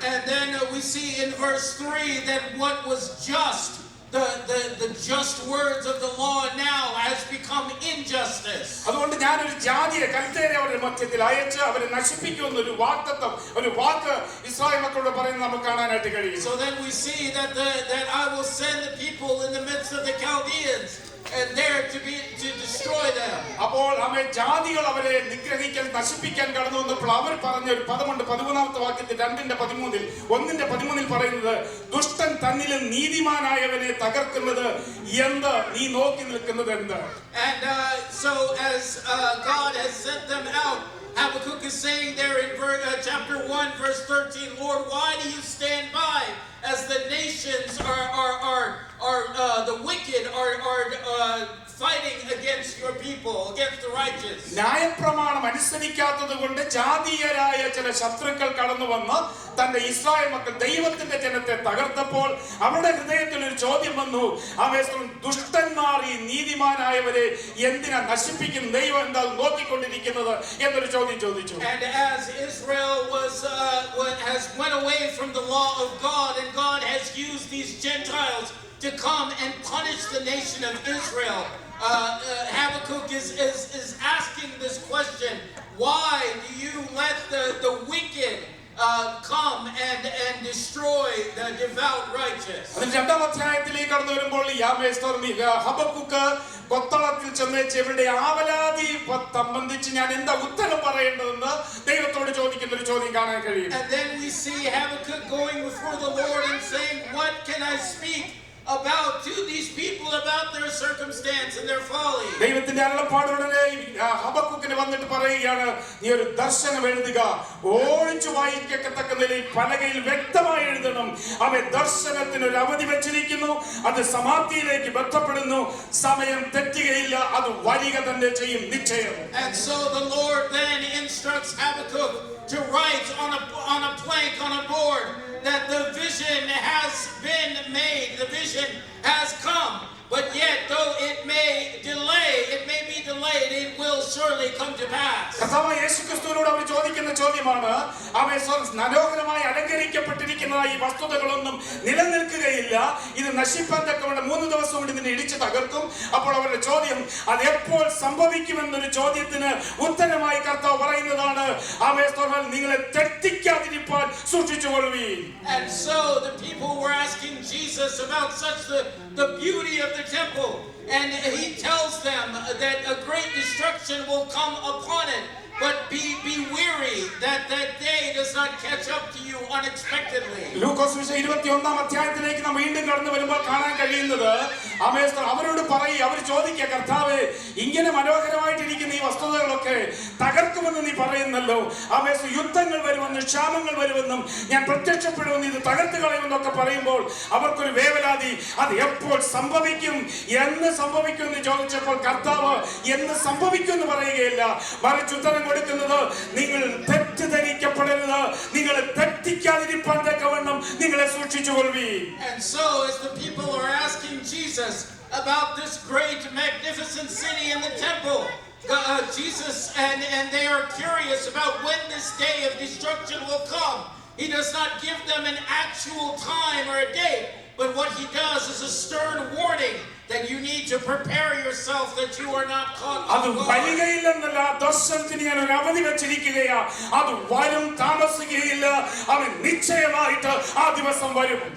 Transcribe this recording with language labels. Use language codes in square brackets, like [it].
[en] And then we see in verse 3 that what was just, the just words of the law now has become injustice. [ml] അതുകൊണ്ട് ഞാൻ ഒരു ജാതിയെ കൽത്തേരെ അവരുടെ മധ്യത്തിൽ അയച്ച് അവരെ നശിപ്പിക്കുന്ന ഒരു വാഗ്ദത്തം, ഒരു വാക്ക് ഇസ്രായേൽ മക്കളോട് പറയുന്നത് നമുക്ക് കാണാനായിട്ട് കഴിയും. [en] So then we see that I will send the people in the midst of the Chaldeans, and there to destroy them. [ml] അപ്പോൾ ആമേൻ ജാതികൾ അവരെ നിഗ്രഹിക്കാൻ നശിപ്പിക്കാൻ കടന്നു വന്നപ്പോൾ അവർ പറഞ്ഞ ഒരു പദമുണ്ട് 13-ാമത്തെ വാക്യത്തിൽ 1:13 പറയുന്നത്, ദുഷ്ടൻ തന്നിലും നീതിമാനായവനെ തകർക്കുന്നത് എന്ത്, നീ നോക്കി നിൽക്കുന്നത് എന്ത്. [en] And so as God has sent them out, Habakkuk is saying there in chapter 1 verse 13, "Lord, why do you stand by as the nations are the wicked are fighting against your people, against the righteous?" [ml] ന്യായപ്രമാണം അനുസരിക്കാത്തത് കൊണ്ട് ജാതീയരായ ചില ശത്രുക്കൾ കടന്നു വന്ന് തന്റെ Israel മക്കൾ ദൈവത്തിന്റെ ജനത്തെ തകർത്തപ്പോൾ അവരുടെ ഹൃദയത്തിൽ ഒരു ചോദ്യം വന്നു, ദുഷ്ടന്മാർ ഈ നീതിമാനായവരെ എന്തിനാ നശിപ്പിക്കും, ദൈവം എന്താ നോക്കിക്കൊണ്ടിരിക്കുന്നത് എന്നൊരു ചോദ്യം ചോദിച്ചു. [en] And as Israel has went away from the law of God, and God has used these Gentiles to come and punish the nation of Israel. Habakkuk is asking this question: why do you let the wicked come and destroy the devout righteous? [ml] അതിൽ രണ്ടാം അധ്യായത്തിലേക്ക് കടന്നു വരുമ്പോൾ Habakkuk കൊത്തളത്തിൽ ചെന്നേച്ച് ഇവരുടെ ആവലാതി സംബന്ധിച്ച് ഞാൻ എന്താ ഉത്തരം പറയേണ്ടതെന്ന് ദൈവത്തോട് ചോദിക്കുന്ന ഒരു ചോദ്യം കാണാൻ കഴിയും. [en] And then we see Habakkuk going before the Lord and saying, what can I speak about to these people about their circumstance and their folly? [ml] ദൈവത്തിന്റെ അരുളപ്പാടുടനെ ഹബക്കൂക്കിന് വന്നിട്ട് പറയുകയാണ്, നീ ഒരു ദർശനം എഴുതുക, ഓടിച്ചു വായിക്കത്തക്ക നിലയിൽ പലകയിൽ വ്യക്തമായി എഴുതണം. അവൻ ദർശനത്തിന് ഒരു അവധി വെച്ചിരിക്കുന്നു, അത് സമാപ്തിയിലേക്ക് ബന്ധപ്പെടുന്നു, സമയം തെറ്റുകയില്ല, അത് വരിക തന്നെ ചെയ്യും നിശ്ചയം. [en] And so the Lord then instructs Habakkuk to write on a plank on a board that the vision has been made, the vision has come, but yet though it may be delayed, it will surely come to pass. [ml] കർത്താവായ യേശുക്രിസ്തുവിനോട് അവർ ചോദിക്കുന്ന ചോദ്യമാണ്, അവൻ മനോഹരമായി അലങ്കരിക്കപ്പെട്ടിരിക്കുന്ന ഈ വസ്തുതകളൊന്നും നിലനിൽക്കുകയില്ല, ഇത് നശിപ്പാൻ തക്കവണ്ണം 3 ദിവസം കൊണ്ട് ഇതിനെ ഇടിച്ചു തകർക്കും. അപ്പോൾ അവരുടെ ചോദ്യം അത് എപ്പോൾ സംഭവിക്കുമെന്നൊരു ചോദ്യത്തിന് ഉത്തരമായി കർത്താവ് പറയുന്നതാണ്, നിങ്ങളെ തെറ്റിക്കാതിരിപ്പാൻ സൂക്ഷിച്ചുകൊള്ളുവീൻ. [en] And so the people were asking Jesus about such the beauty of the temple, and he tells them that a great destruction will come upon it, but be weary that day does not catch up to you unexpectedly. [ml] ലൂക്കോസ് 21-ാം അധ്യായത്തിലേക്ക് നാം വീണ്ടും കടന്നു വരുമ്പോൾ കാണാൻ കഴിയുന്നത്, അവരോട് അവർ ചോദിക്കുക, കർത്താവേ, ഇങ്ങനെ മനോഹരമായിട്ടിരിക്കുന്ന ഈ വസ്തുതകളൊക്കെ തകർക്കുമെന്ന് നീ പറയുന്നല്ലോ, യുദ്ധങ്ങൾ വരുമെന്നും ക്ഷാമങ്ങൾ വരുമെന്നും ഞാൻ പ്രത്യക്ഷപ്പെടുമെന്ന് ഇത് തകർത്ത് കളയുമെന്നൊക്കെ പറയുമ്പോൾ അവർക്കൊരു വേവലാതി, അത് എപ്പോൾ സംഭവിക്കും, എന്ന് സംഭവിക്കും എന്ന് ചോദിച്ചപ്പോൾ കർത്താവ് എന്ന് സംഭവിക്കും എന്ന് പറയുകയില്ല, മറിച്ച് ഉത്തരം കൊടുക്കുന്നത്, നിങ്ങൾ തെറ്റിദ്ധരിക്കപ്പെടരുത്, നിങ്ങളെ തെറ്റിക്കാതിരിപ്പാൻ തക്കവണ്ണം നിങ്ങളെ സൂക്ഷിച്ചുകൊള്ളുവീൻ. [en] And so as the people are asking Jesus about this great magnificent city and the temple, Jesus and they are curious about when this day of destruction will come. He does not give them an actual time or a date, but what he does is a stern warning that you need to prepare yourself that you are not caught off [ml] അത് വരികയില്ലെന്നല്ല, ദർശനത്തിന് ഞാൻ ഒരു അവധി വെച്ചിരിക്കുകയാ, അത് വരും, താമസിക്കുകയില്ല, അവൻ നിശ്ചയമായിട്ട് ആ ദിവസം വരും.